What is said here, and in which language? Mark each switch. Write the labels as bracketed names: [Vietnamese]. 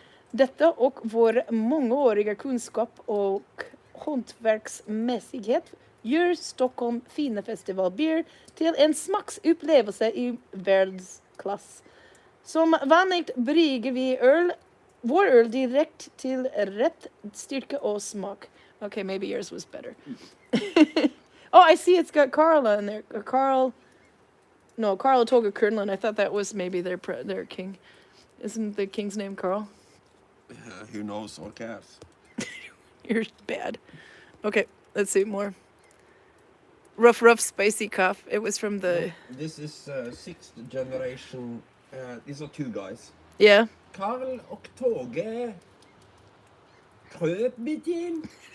[Swedish] Detta och vår mångåriga kunskap och hantverksmässighet gör Stockholm Fina Festival Beer till en smaksupplevelse i världsklass. Som vanligt brygger vi vår öl direkt till rätt styrka och smak. [English] Okay, maybe yours was better. Oh, I see it's got Karl on there. Karl Toga Kernland. I thought that was maybe their king. Isn't the king's name Karl? Who knows or cares? You're bad. Okay, let's see more. Rough, spicy cough. It was from the... This is sixth generation. These are two guys. Yeah. [Swedish] Karl och Toge Kröbbitin.